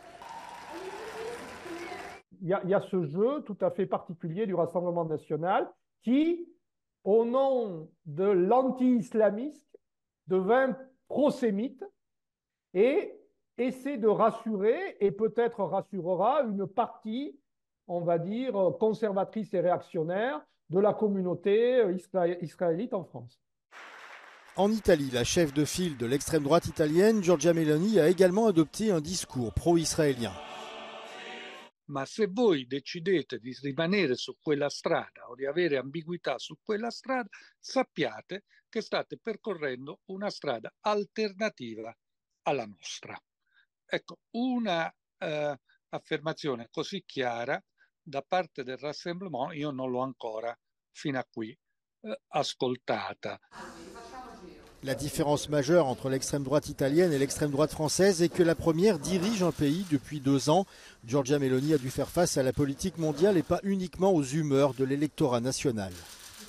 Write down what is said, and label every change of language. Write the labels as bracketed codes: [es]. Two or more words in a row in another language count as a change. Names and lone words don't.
[fr] Il y a ce jeu tout à fait particulier du Rassemblement national qui, au nom de l'anti-islamiste, devint prosémite et essaie de rassurer et peut-être rassurera une partie, on va dire, conservatrice et réactionnaire de la communauté israélite en France. En Italie, la chef de file de l'extrême droite italienne, Giorgia Meloni, a également adopté un discours pro-israélien. [it] Ma se voi decidete di rimanere su quella strada o di avere ambiguità su quella strada, sappiate che state percorrendo una strada alternativa alla nostra. Ecco, una affermazione così chiara da parte del Rassemblement io non l'ho ancora fino a qui ascoltata. [fr] La différence majeure entre l'extrême droite italienne et l'extrême droite française est que la première dirige un pays depuis 2 ans. Giorgia Meloni a dû faire face à la politique mondiale et pas uniquement aux humeurs de l'électorat national.